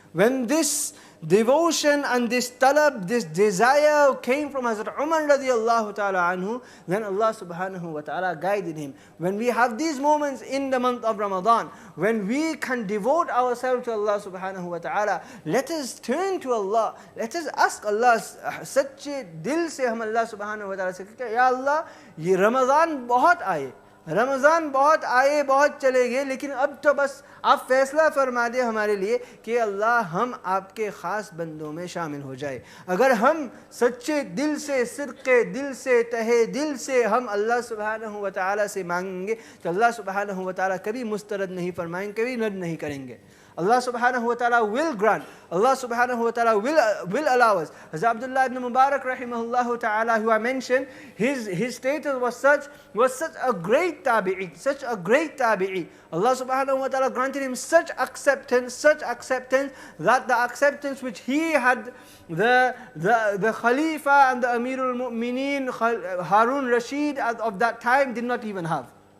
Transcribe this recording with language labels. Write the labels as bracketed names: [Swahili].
[English] When this devotion and this talab, this desire came from Hazrat Umar radiallahu ta'ala anhu, then Allah subhanahu wa ta'ala guided him. When we have these moments in the month of Ramadan, when we can devote ourselves to Allah subhanahu wa ta'ala, let us turn to Allah. Let us ask Allah, [Hindi] सच्चे दिल से हम Allah subhanahu wa ta'ala से कहते हैं, या Allah, ये रमज़ान बहुत आए, रमज़ान बहुत आए, बहुत चले गए, लेकिन अब तो बस आप फैसला फरमा दे हमारे लिए कि अल्लाह हम आपके ख़ास बंदों में शामिल हो जाए। अगर हम सच्चे दिल से, सिरके दिल से, तहे दिल से हम अल्लाह सुब्हानहू व तआला से मांगेंगे तो अल्लाह सुब्हानहू व तआला कभी मुस्तरद नहीं फरमाएंगे, कभी रद्द नहीं करेंगे। [English] Allah subhanahu wa ta'ala will grant, Allah subhanahu wa ta'ala will allow us. As Abdullah ibn Mubarak rahimahullah ta'ala, who I mentioned, his status was such a great tabi'i, such a great tabi'i. Allah subhanahu wa ta'ala granted him such acceptance that the acceptance which he had the Khalifa and the Amirul Mu'mineen Harun Rashid of that time did not even have.